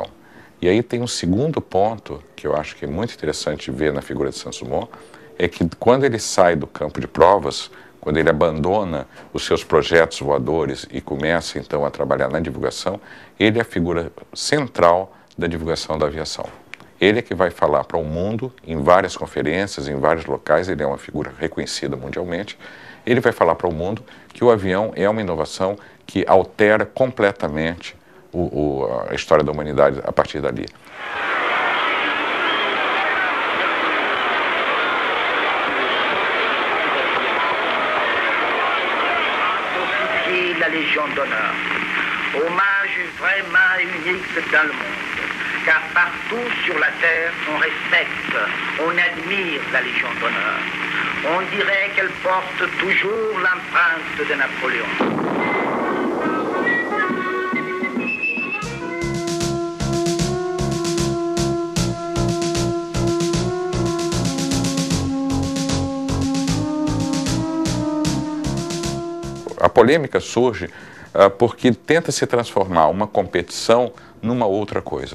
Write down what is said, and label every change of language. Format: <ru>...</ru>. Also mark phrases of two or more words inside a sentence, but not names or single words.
<pt>E aí tem um segundo ponto, que eu acho que é muito interessante ver na figura de Santos Dumont, é que quando ele sai do campo de provas, quando ele abandona os seus projetos voadores e começa então a trabalhar na divulgação, ele é a figura central da divulgação da aviação. Ele é que vai falar para o mundo, em várias conferências, em vários locais, ele é uma figura reconhecida mundialmente, ele vai falar para o mundo que o avião é uma inovação que altera completamente a história da humanidade a partir dali.</pt> <fr>La Légion d'honneur, hommage vraiment unique dans le monde, car partout sur la terre on respecte, on admire la Légion d'honneur. On dirait qu'elle porte toujours l'empreinte de Napoléon.</fr> <pt>A polêmica surge porque tenta se transformar uma competição numa outra coisa.</pt>